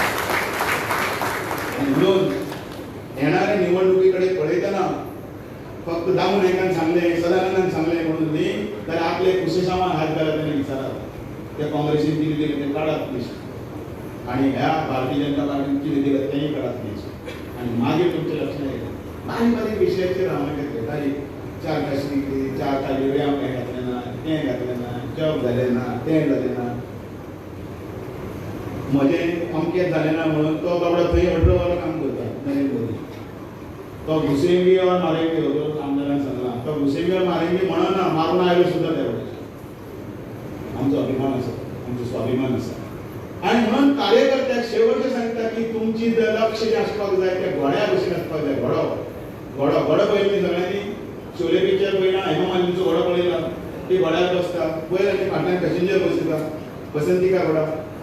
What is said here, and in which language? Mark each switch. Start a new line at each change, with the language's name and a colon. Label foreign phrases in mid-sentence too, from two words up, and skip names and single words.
Konkani: म्हणून येणाऱ्या निवडणुकी कडेन पळयतना फक्त दामू नायकान सांगलें सदानंदान सांगलें म्हणून न्ही जाल्यार आपले कुशेसांवां हात घालात आनी विचारात ते काँग्रेसीन कितें दिलें तें काडात प्लीज आनी ह्या भारतीय जनता पार्टीन कितें दिलें तेंय काडात प्लीज आनी मागीर तुमचें लक्षांत येयलें बारीक बारीक विशयाचेर हांव मागीर तारीख 4 काशी 4 ताजेर हांव हें घातलें ना तें घातलें ना जॉब जालें ना तें जालें ना म्हजें अमकेंच जालें ना म्हणून तो बाबडो थंय व्हडलो व्हडलो काम करता नरेंद्र मोदी
Hindi: तो घुसेंगी और मारेंगे
Konkani: हो आमदारान सांगलां
Hindi: तो घुसेंगी और मारेंगे
Konkani: म्हणना मारून आयलो सुद्दां त्या वेळेर आमचो स्वाभिमान आसा. आणि म्हणून कार्यकर्त्याक शेवटचे सांगता की तुमची लक्ष जे आसपाक जाय त्या घोड्या भशेन आसपाक जाय. घोडो पळयली सगळ्यांनी शोले पिक्चर पळयला, हेमा मालिनीचो घोडो पळयला, ती घोड्यार बसता, पळयला ती फाटल्यान पॅसेंजर बसयता,
Hindi: बसंती का घोडा.